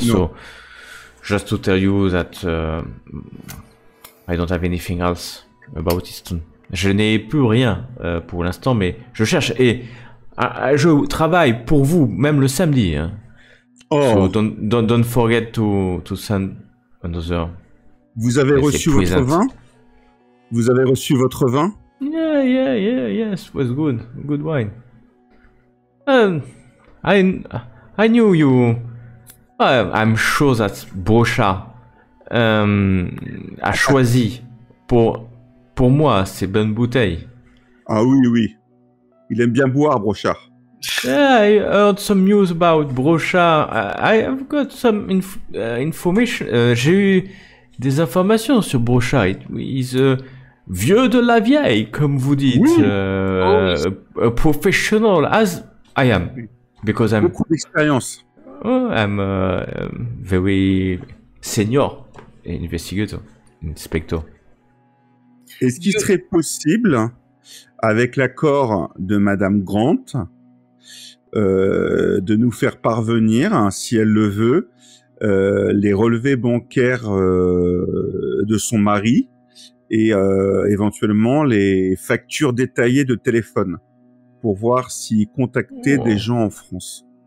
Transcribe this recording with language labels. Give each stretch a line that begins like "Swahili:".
English: So, just to tell you that I don't have anything else about Easton.
French: Je n'ai plus rien pour l'instant, mais je cherche et je travaille pour vous, même le samedi. Hein. Oh.
English: So don't forget to send another.
French: Vous avez reçu votre vin? Vous avez reçu votre vin?
English: Yes, was good wine. I knew you. I'm sure that
French: Brocha a choisi pour moi ces bonnes bouteilles. Ah oui. Il aime bien boire, Brochard.
English: Yeah, I heard some news about Brocha. I have got some information.
French: J'ai eu des informations sur Brocha. He's vieux de la vieille, comme vous dites. Oui.
English: A professional as I am. Because I'm...
French: Beaucoup d'expérience.
English: I'm very senior investigator, inspector.
French: Est-ce qu'il serait possible, avec l'accord de Madame Grant, de nous faire parvenir, si elle le veut, les relevés bancaires de son mari et éventuellement les factures détaillées de téléphone pour voir s'il contactait des gens en France?